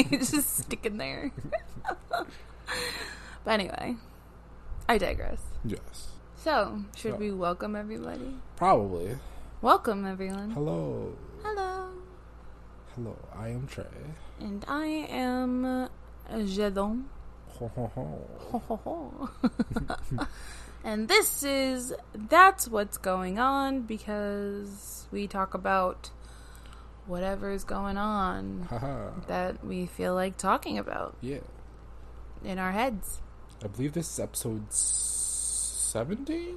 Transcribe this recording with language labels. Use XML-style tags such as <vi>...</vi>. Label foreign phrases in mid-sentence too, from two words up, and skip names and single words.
<en>It's just sticking there. But anyway, I digress. Yes. So, should we welcome everybody? Probably. Welcome, everyone. Hello. Hello. Hello, I am Trey. And I am Jedon. Ho, ho, ho. Ho, ho, ho. And this is That's What's Going On, because we talk about whatever is going on that we feel like talking about. Yeah. In our heads. I believe this is episode 17?</en>